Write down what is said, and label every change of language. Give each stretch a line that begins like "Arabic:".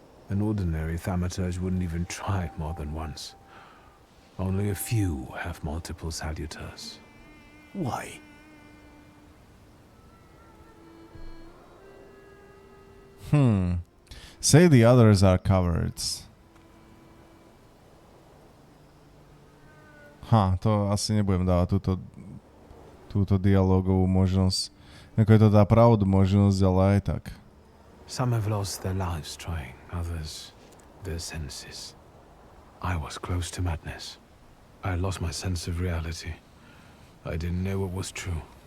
English: An ordinary Thaumaturge wouldn't even try it more than once. Only a few have multiple salutars. Why? Say the others are cowards.
Slovak: To asi nebudem dávať túto dialogovú možnosť. Ako je to dá pravdu možnosť, ale aj tak.
English: Some have lost their lives trying, others their senses. I was close to madness. I lost my sense of reality. I didn't know what was true.